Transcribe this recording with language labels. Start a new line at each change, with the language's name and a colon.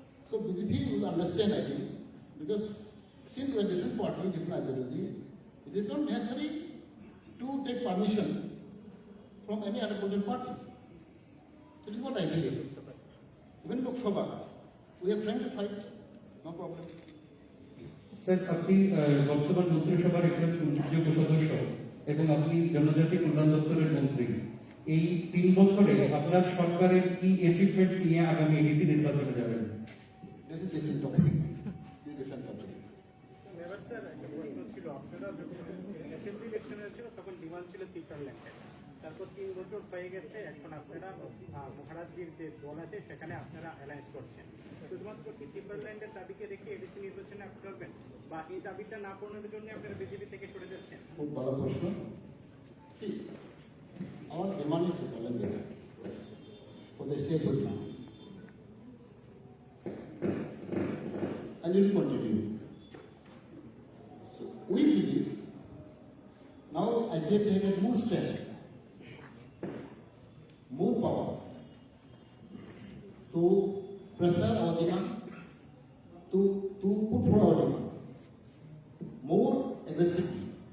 English: So BJP will understand, I think, because since we are different party, different ideology, it is not necessary to take permission from any other political party. That is what I believe. Even Lok Sabha, we are friendly fight, no problem.
Bangla: Sir আপনি বর্তমান মন্ত্রিসভার একজন উল্লেখযোগ্য সদস্য এবং আপনি জনজাতি কল্যাণ দপ্তরের মন্ত্রী। এই 3 বছরে আপনার সরকারের কি অ্যাচিভমেন্ট নিয়ে আগামী এডিসি নির্বাচনে যাবেন?
English: This is different topic. Different topic.
Bangla: এবার স্যার একটা প্রশ্ন ছিল, আপনারা যখন অ্যাসেম্বলি ইলেকশন হয়েছিল তখন ডিমান্ড ছিল টিপ্রাল্যান্ডের। তারপর 3 বছর হয়ে গেছে, এখন আপনারা মহারাজ্যের যে দল আছে সেখানে আপনারা অ্যালায়েন্স করছেন। শুধুমাত্র কি টিপ্রাল্যান্ডের দাবিকে রেখে এডিসি নির্বাচনে আপনি করবেন, বা এই দাবিটা না পূরণের জন্য আপনারা বিজেপি থেকে সরে যাচ্ছেন? খুব ভালো প্রশ্ন।
English: See, our demand is Tripura for the state of Tripura. And it will continue. So we believe now IPF has more strength, more power to pressure our demand, to put forward our demand more aggressively.